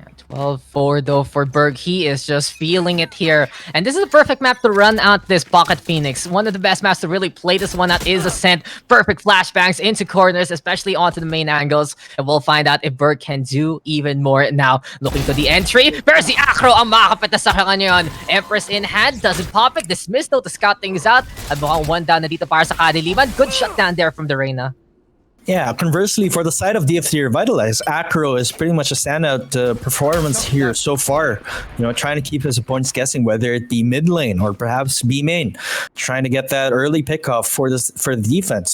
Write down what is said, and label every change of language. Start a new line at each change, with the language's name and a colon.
English: 12-4 though for Berg. He is just feeling it here. And this is a perfect map to run out this Pocket Phoenix. One of the best maps to really play this one out is Ascent. Perfect flashbangs into corners, especially onto the main angles. And we'll find out if Berg can do even more now. Looking to the entry.
Filipino: Pero si Acro ang makakapit na sa kanya yun.
English: Empress in hand. Doesn't pop it. Dismissed though to scout things out.
Filipino: At mukhang one down na dito para sa Kadiliman.
English: Good shutdown there from the Reyna. Yeah, conversely, for the side of DFT Revitalize, Acro is pretty much a standout performance here so far. You know, trying to keep his opponents guessing whether it be mid lane or perhaps B main, trying to get that early pickoff for the defense.